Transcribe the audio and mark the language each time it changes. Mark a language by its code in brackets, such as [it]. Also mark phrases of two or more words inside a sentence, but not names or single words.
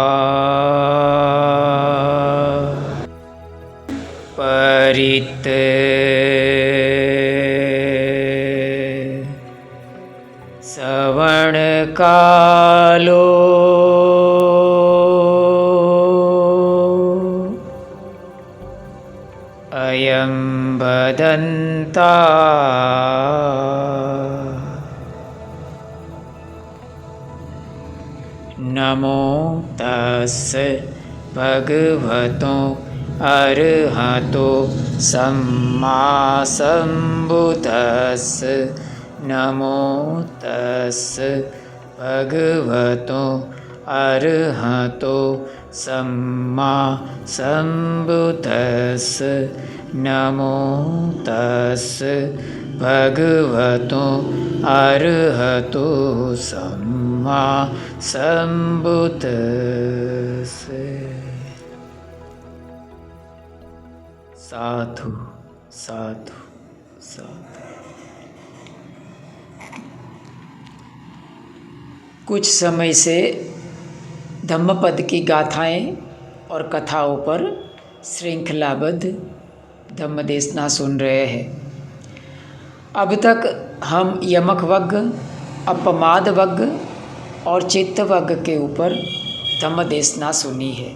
[pi] परित श्रवणकालो अयं भदन्ता नमो तस्स भगवतो अरहतो सम्मा सम्बुद्धस्स नमो तस्स भगवतो अरहतो सम्मा सम्बुद्धस्स नमो तस्स भगवतो अरहतो सम्मा सम्बुद्धस्स। साधु साधु साधु। [hi] कुछ समय से धम्मपद की गाथाएं और कथाओं पर श्रृंखलाबद्ध धम्मदेशना सुन रहे हैं। अब तक हम यमक वग्ग, अपमाद वग्ग और चित्त वग्ग के ऊपर धम्मदेशना सुनी है।